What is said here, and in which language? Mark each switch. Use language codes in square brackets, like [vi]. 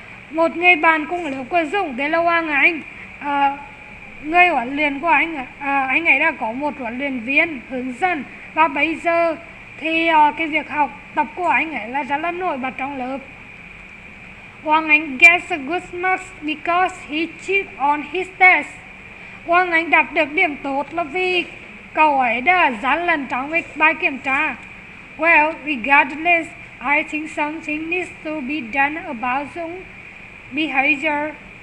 [vi] Một người bạn cùng lớp của Dũng, đây là Hoàng Anh. Người huấn luyện của anh ấy đã có một huấn luyện viên hướng dẫn, và bây giờ thì cái việc học tập của anh ấy là rất là nổi bật trong lớp. [en] Hoàng Anh gets a good marks because he cheated on his test. [vi] Hoàng Anh đạt được điểm tốt là vì cậu ấy đã gian lận trong bài kiểm tra. [en] Well, regardless, I think something needs to be done about Dũng behavior.